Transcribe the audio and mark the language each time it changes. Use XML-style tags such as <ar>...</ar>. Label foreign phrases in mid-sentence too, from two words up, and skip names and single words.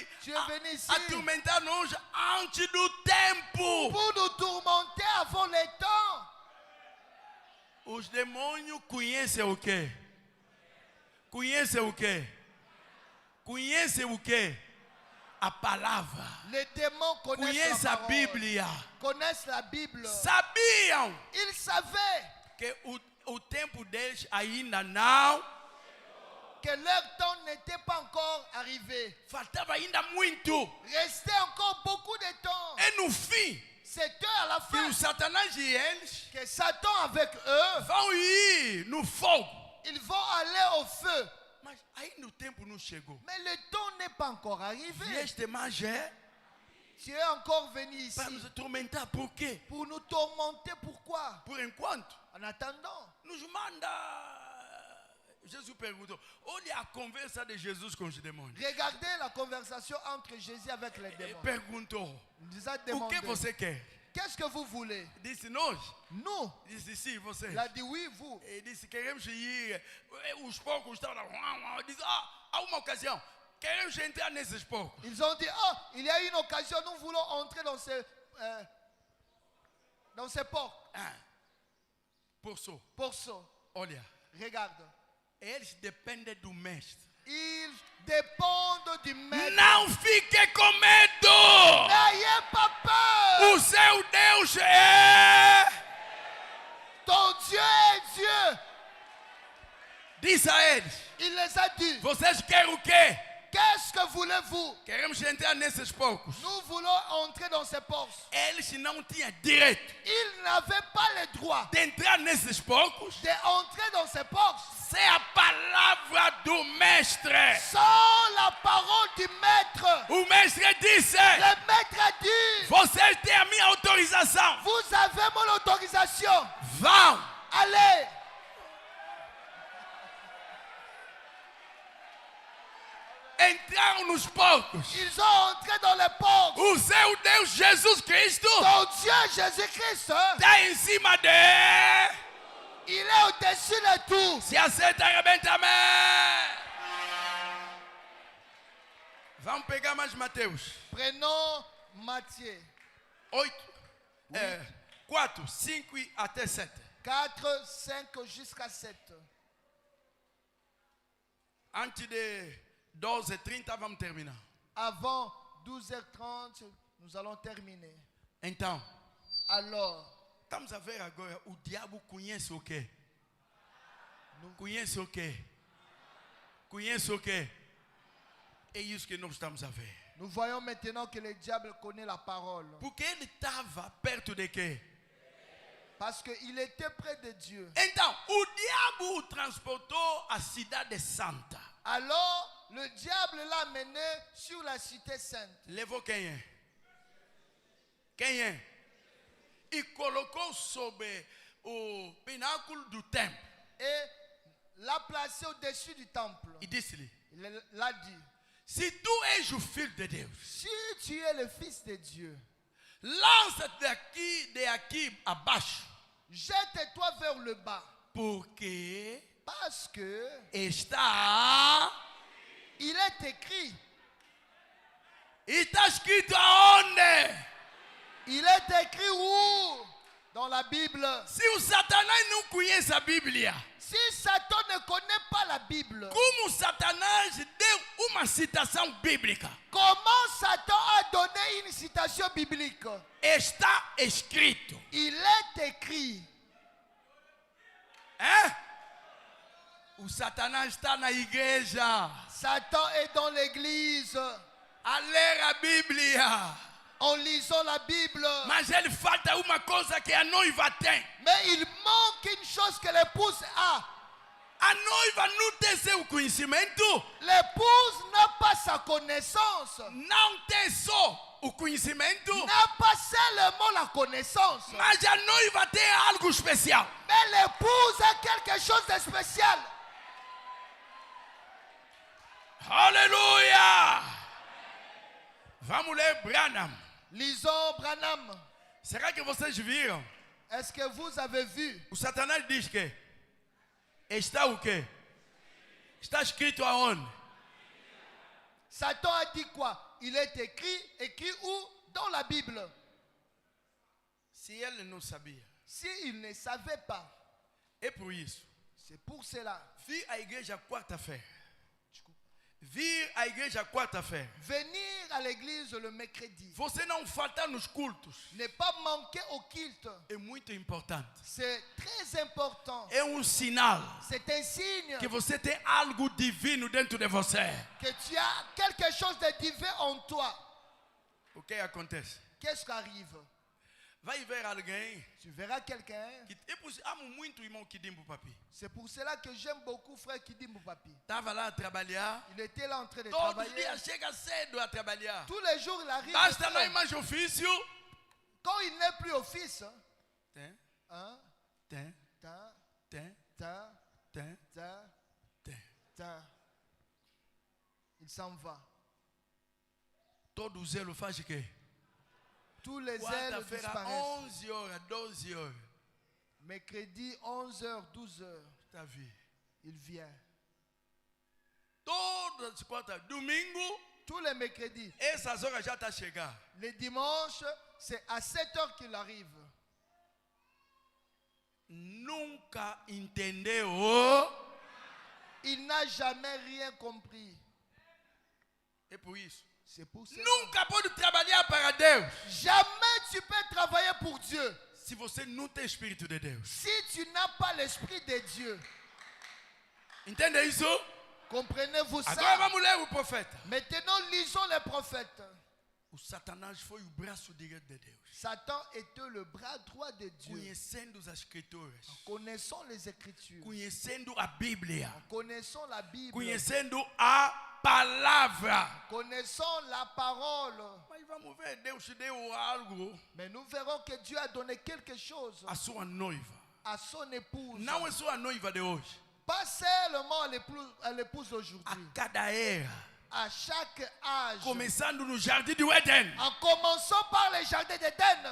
<fr>Tu es venu ici</fr> <pt>atormentar-nos antes do tempo.</pt> <fr>pour nous tourmenter avant le temps.</fr> <pt>Os demônios conhecem o quê? Conhecem o quê? Conhecem o quê? A palavra.</pt> <fr>Les démons connaissent</fr> <pt>Conhecem</pt> <fr>la</fr> <pt>a</pt> <fr>parole.</fr> <pt>Bíblia.</pt> <fr>Connaissent la Bible.</fr> <pt>Sabiam</pt> <fr>Ils savaient</fr> <pt>que o tempo deles ainda não.</pt> <fr>que leur temps n'était pas encore arrivé.</fr> <pt>Faltava ainda muito.</pt> <fr>Restait encore beaucoup de temps.</fr> <pt>E no fim,</pt> <fr>C'est eux à la que fin</fr> <pt>o Satanás e eles</pt> <fr>que Satan avec eux,</fr> <pt>vão ir no fogo.</pt> <fr>ils vont aller au feu.</fr> <pt>Mas ainda o tempo não chegou.</pt> <fr>Mais le temps n'est pas encore arrivé.</fr> <pt>Vieste mais é</pt> <fr>Tu es encore venu ici</fr> <pt>para nos atormentar. Por quê?</pt> <fr>pour nous tourmenter. Pourquoi?</fr> <pt>Por enquanto,</pt> <fr>En attendant,</fr> <pt>nos manda. Jesus perguntou: olha a conversa de Jesus com os demônios.</pt> <fr>regardez la conversation entre Jésus avec les</fr> <pt>Ele</pt> <fr>démons.</fr> <pt>perguntou:</pt> <fr>Il nous a</fr> <pt>o</pt> <fr>demandé,</fr> <pt>que você quer?</pt> <fr>qu'est-ce que vous voulez?</fr> <pt>Disse nós.</pt> <fr>Nous.</fr> <pt>Disse sim, você.</pt> <fr>Il a dit oui, vous.</fr> <pt>Ele disse: queremos ir. Os porcos estavam lá. Disse: há uma ocasião. Queremos entrar nesses porcos.</pt> <fr>Ils ont dit, oh, il y a une occasion, nous voulons entrer dans dans ces portes.</fr> <pt>Porço. Olha.</pt> <fr>Regarde.</fr> <pt>Eles dependem do mestre.</pt> <fr>Ils dépendent du maître.</fr> <pt>Não fique com medo.</pt> <fr>N'ayez pas peur.</fr> <pt>O seu Deus é.</pt> <fr>Ton Dieu est Dieu.</fr> <pt>Disse a eles.</pt> <fr>Il les a dit.</fr> <pt>Vocês querem o quê?</pt> <fr>Qu'est-ce que voulez-vous?</fr> <pt>Queremos entrar nesses porcos.</pt> <fr>Nous voulons entrer dans ces portes.</fr> <pt>Eles não tinham direito</pt> <fr>Ils n'avaient pas le droit</fr> <pt>d'entrar nesses porcos</pt> <fr>d'entrer dans ces portes</fr> <pt>sem a palavra do mestre.</pt> <fr>sans la parole du maître.</fr> <pt>O mestre disse:</pt> <fr>Le maître a dit,</fr> <pt>vocês têm a minha autorização.</pt> <fr>vous avez mon autorisation.</fr> <pt>Vão.</pt> <fr>Allez.</fr> <pt>Entraram nos porcos.</pt> <fr>Ils ont entré dans les portes.</fr> <pt>O seu Deus Jesus Cristo</pt> <fr>Ton Dieu Jésus-Christ,</fr> <pt>está em cima de.</pt> <fr>il est au-dessus de tout.</fr> <pt>Se aceita, arrebenta, amém. Vamos pegar mais Mateus.</pt> <fr>Prenons Matthieu</fr> <pt>8, 4, 5 e até 7.</pt> <fr>4, 5 jusqu'à 7.</fr> <pt>Antes de 12h30, vamos terminar.</pt> <fr>Avant 12h30, nous allons terminer.</fr> <pt>Então,</pt> <fr>Alors,</fr> <pt>estamos a ver agora, o diabo conhece o quê? Conhece o quê? Conhece o quê? É isso que nós estamos a ver.</pt> <fr>nous voyons maintenant que le diable connaît la parole.</fr> <pt>Porque ele estava perto de quê?</pt> <fr>Parce qu'il était près de Dieu.</fr> <pt>Então, o diabo o transportou à cidade santa.</pt> <fr>Alors, le diable l'a mené sur la cité sainte.</fr> <pt>Levou quem é? Quem é? E colocou sobre o pináculo do templo.</pt> <fr>Et l'a placé au-dessus du temple.</fr> <pt>E disse-lhe:</pt> <fr>Il l'a dit,</fr> <pt>se tu és o filho de Deus,</pt> <fr>si tu es le fils de Dieu,</fr> <pt>lança-te de aqui abaixo,</pt> <fr>jette-toi vers le bas.</fr> <pt>porque</pt> <fr>Parce que</fr> <pt>está</pt> <fr>écrit.</fr> <pt>Está escrito aonde?</pt> <fr>Il est écrit où? Dans la Bible.</fr> <pt>Se o Satanás não conhece a Bíblia,</pt> <fr>Si Satan ne connaît pas la Bible,</fr> <pt>como Satanás deu uma citação bíblica?</pt> <fr>comment Satan a donné une citation biblique?</fr> <pt>Está escrito.</pt> <fr>Il est écrit.</fr> <pt>É? O Satanás está na igreja</pt> <fr>Satan est dans l'église</fr> <pt>a ler a Bíblia.</pt> <fr>en lisant la Bible.</fr> <pt>Mas ele falta uma coisa que a noiva tem.</pt> <fr>Mais il manque une chose que l'épouse a.</fr> <pt>A noiva não tem seu conhecimento.</pt> <fr>L'épouse n'a pas sa connaissance.</fr> <pt>Não tem só o conhecimento.</pt> <fr>N'a pas seulement la connaissance.</fr> <pt>Mas a noiva tem algo especial.</pt> <fr>Mais l'épouse a quelque chose de spécial.</fr> <pt>Aleluia! Vamos ler Branham.</pt> <fr>Lisons Branham.</fr> <pt>Será que vocês viram?</pt> <fr>Est-ce que vous avez vu?</fr> <pt>O Satanás diz que está o quê? Está escrito aonde?</pt> <fr>Satan a dit quoi? Il est écrit où? Dans la Bible.</fr> <pt>Se ele não sabia.</pt> <fr>S'il ne savait pas,</fr> <pt>É por isso.</pt> <fr>c'est pour cela.</fr> <pt>Vir à igreja quarta-feira. Vir à igreja quarta-feira.</pt> <fr>Venir à l'église le mercredi.</fr> <pt>Você não faltar nos cultos.</pt> <fr>Ne pas manquer au culte.</fr> <pt>É muito importante.</pt> <fr>C'est très important.</fr> <pt>É um sinal</pt> <fr>C'est un signe</fr> <pt>que você tem algo divino dentro de você.</pt> <fr>que tu as quelque chose de divin en toi.</fr> <pt>O que acontece?</pt> <fr>Qu'est-ce qui arrive?</fr> <pt>Vai ver alguém</pt> <fr>Tu verras quelqu'un.</fr> <pt>que eu amo muito o irmão Kidimbo Papi.</pt> <fr>C'est pour cela que j'aime beaucoup frère Kidimbo Papi.</fr> <pt>Estava lá a trabalhar.</pt> <fr>Il était là en train de</fr> <pt>Todos os</pt> <fr>travailler.</fr> <pt>dias chega cedo a trabalhar.</pt> <fr>Tous les jours il arrive.</fr> <pt>Basta não ir mais ofício.</pt> <fr>Quand il n'est plus au fils,</fr> <pt>Tem, hein, tem, ta, tem, ta, tem, ta, tem.</pt> <fr>ta. Il s'en va.</fr> <pt>Todo zelo faz o quê?</pt> <fr>Tous les ailes</fr> <pt>Quarta-feira,</pt> <fr>disparaissent.</fr> <pt>11 horas, 12 horas.</pt> <fr>Mercredi, 11h, 12h,</fr> <pt>Está vindo.</pt> <fr>il vient.</fr> <pt>Todas as quartas, domingo,</pt> <fr>Tous les mercredis.</fr> <pt>essas horas já está chegando.</pt> <fr>Les dimanches, c'est à 7h qu'il arrive.</fr> <pt>nunca entendeu.</pt> <fr>Il n'a jamais rien compris.</fr> <pt>É por isso.</pt> <fr>C'est pour ça.</fr> <pt>Nunca pode trabalhar para Deus</pt> <fr>Jamais tu peux travailler pour Dieu</fr> <pt>se você não tem Espírito de Deus.</pt> <fr>si tu n'as pas l'Esprit de Dieu.</fr> <pt>Entende isso?</pt> <fr>Comprenez-vous</fr> <pt>Agora</pt> <fr>ça?</fr> <pt>vamos ler o profeta.</pt> <fr>Maintenant, lisons les prophètes.</fr> <pt>O Satanás foi o braço direito de Deus.</pt> <fr>Satan était le bras droit de Dieu.</fr> <pt>Conhecendo as Escrituras.</pt> <fr>Connaissons les Écritures.</fr> <pt>Conhecendo a Bíblia.</pt> <fr>Connaissons la Bible.</fr> <pt>Conhecendo a palavra.</pt> <fr>Connaissons la parole.</fr> <pt>Mas vamos ver, Deus deu algo</pt> <fr>Mais nous verrons que Dieu a donné quelque chose</fr> <pt>à sua noiva.</pt> <fr>à son épouse.</fr> <pt>Não é só a noiva de hoje.</pt> <fr>Pas seulement à l'épouse</fr> <pt>A</pt> <fr>d'aujourd'hui.</fr> <pt>cada era.</pt> <fr>À chaque âge.</fr> <pt>Começando no jardim do Éden.</pt> <fr>En commençant par les jardins d'Éden.</fr>